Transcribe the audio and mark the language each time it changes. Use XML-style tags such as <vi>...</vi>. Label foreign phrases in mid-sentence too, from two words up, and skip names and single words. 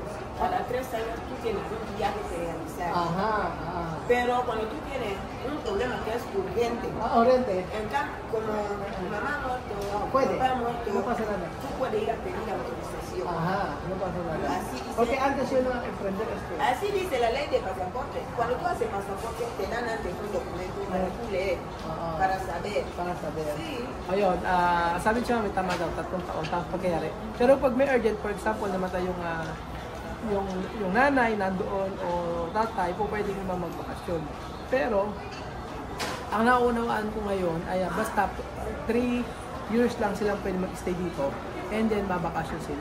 <es>Cada 3 años tú tienes un viaje que realizar. Pero cuando tú tienes un problema que es urgente, como mamá muerto, papá muerto, no pasa nada. Tú puedes ir a pedir la autorización. No pasa nada. Así dice, porque antes yo no aprendí esto. Así dice la ley de pasaporte. Cuando tú haces pasaporte, te dan antes un documento para tú leer, para saber. Sí.</es> <tl>Ayun, sabi siya may tama daw, 3 taon, tapos pagkayari. Pero pag may urgent,</tl> <en>for example,</en> <tl>namatay yung nanay nandoon o tatay, po pwede naman magbakasyon. Pero, ang naunawaan ko ngayon ay basta 3 years lang silang pwede mag-stay dito</tl> <en>and then</en> <tl>mabakasyon sila.</tl>